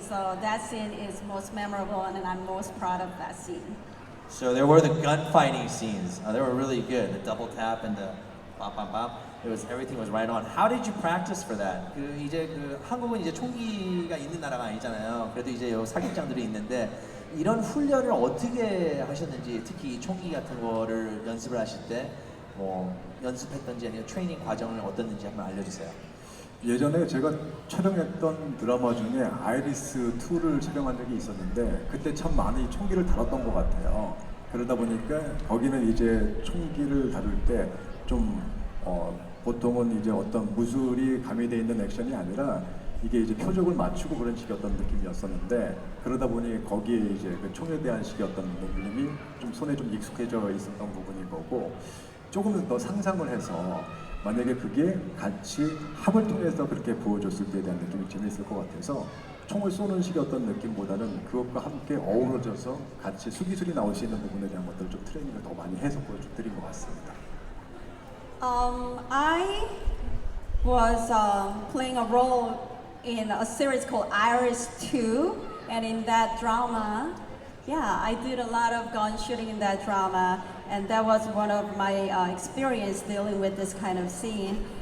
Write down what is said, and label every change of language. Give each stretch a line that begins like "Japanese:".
English: So that scene is most memorable and I'm most proud of that scene. So there were the gunfighting scenes. They were really good. The double tap and the bam bam bam. Everything was right on. How did you practice for that?
Korean: 한국은 이제 총기가 있는 나라가 아니잖아요. 그래도 이제 여기 사격장들이 있는데 이런 훈련을 어떻게 하셨는지, 특히 총기 같은 거를 연습을 하실 때 뭐 연습했던지 아니면 트레이닝 과정을 어땠는지 한번 알려주세요. 예전에 제가 촬영했던 드라마 중에 아이리스 2를 촬영한 적이 있었는데 그때 참 많이 총기를 다뤘던 것 같아요. 그러다 보니까 거기는 이제 총기를 다룰 때 좀 보통은 이제 어떤 무술이 가미되어 있는 액션이 아니라 이게 이제 표적을 맞추고 그런 식이었던 느낌이었었는데 그러다 보니 거기에 이제 그 총에 대한 식의 어떤 느낌이 좀 손에 좀 익숙해져 있었던 부분인 거고 조금 더 상상을 해서 만약에 그게 같이 합을 통해서 그렇게 보여줬을 때에 대한 느낌이 재미있을 것 같아서 총을 쏘는 식의 어떤 느낌보다는 그것과 함께 어우러져서 같이 수기술이 나올 수 있는 부분에 대한 것들을 좀 트레이닝을 더 많이 해서 보여드린 것 같습니다.
English: I was playing a role in a series called Iris 2, and in that drama, yeah, I did a lot of gun shooting in that drama, and that was one of my experience dealing with this kind of scene.